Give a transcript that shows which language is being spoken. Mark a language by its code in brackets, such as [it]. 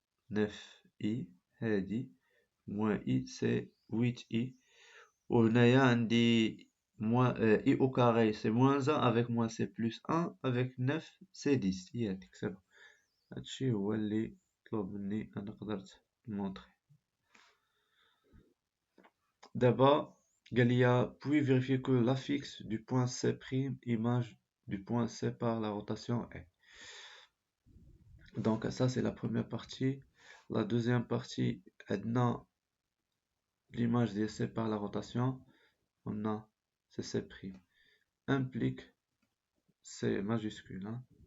[fr] 9I [ar] هادي [fr] moins I c'est 8I. [ar] وهنايا عندي [fr] I au carré, c'est moins 1, avec moins c'est plus 1, avec 9 c'est 10. ياتيك سي بون. [ar] هادشي هو اللي طلب مني أنا قدرت نمونطري. [fr] D'abord, Galia, puis vérifier que l'affixe du point C' image du point C par la rotation est. Donc ça c'est la première partie. La deuxième partie, l'image de C par la rotation, on a C', implique, C majuscule, hein,